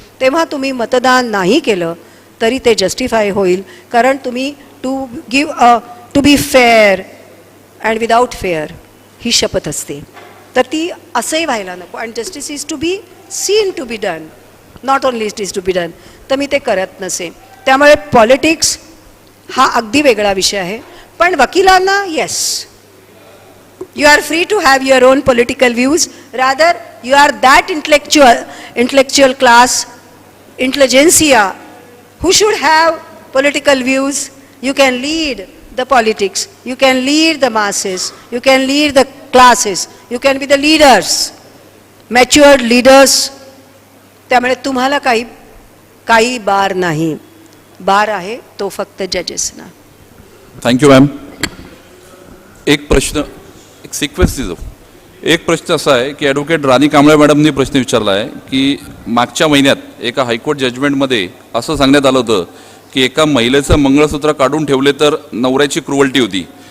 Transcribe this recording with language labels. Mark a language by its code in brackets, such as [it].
[mr] तेव्हा तुम्ही मतदान नाही केलं तरी ते जस्टिफाय होईल, कारण तुम्ही [en] to be fair and without fear [mr] ही शपथ असते. तर ती असंही व्हायला नको. [en] And justice is to be seen to be done, not only it is to be done. [mr] तर मी ते करत नसे. त्यामुळे पॉलिटिक्स हा अगदी वेगळा विषय आहे. पण वकिलांना [en] Yes, you are free to have your own political views. Rather, you are that intellectual class, intelligentsia, who should have political views. You can lead the politics, you can lead the masses, you can lead the classes, you can be the leaders, matured leaders. [mr] त्यामुळे तुम्हाला काही बार नाही. बार आहे तो फक्त जजेसना. Thank you ma'am. एक प्रश्न, एक सिक्वेन्स दिसो. एक प्रश्न असा आहे की ॲडव्होकेट राणी कांबळे मॅडमनी प्रश्न विचारला आहे की मागच्या महिन्यात एका हायकोर्ट जजमेंटमध्ये असं सांगण्यात आलं होतं की एका महिलेचं मंगळसूत्र काढून ठेवले तर नवऱ्याची क्रुअल्टी होती.